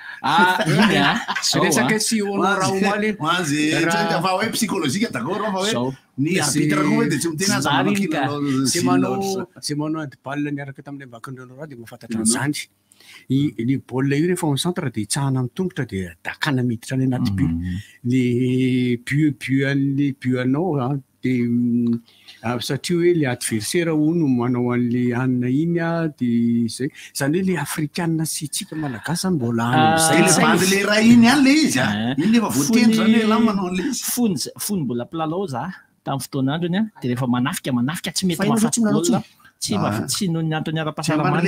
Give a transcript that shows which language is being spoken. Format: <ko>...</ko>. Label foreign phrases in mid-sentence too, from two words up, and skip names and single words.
<mg>resaka sy honora omaly fa hoe</mg> <fr>psychologique d'accord</fr> <mg>fa hoe ny arbitre koa hoe dia tsy mitena zay manao handball niaraka tam'le Bakondrano dia mahafantatra an'izany le baolina io rehefa centre dia hitsahana amin'ny tongotra dia dakana miditra any anaty but le but anao dia satria hoe le adversaire no manao an'le anina iny a dia zay zany hoe le afrikanina sy tsika malagasy any mbola any le raha iny any le izy iny efa voatendry zany hoe la manao an'le izy fony mbola mpilalao za tamin'ny fotoan'androny a dia rehefa manafika tsy mety mahafaty baolina tsy noho ny antony ara-pahasalamana</mg>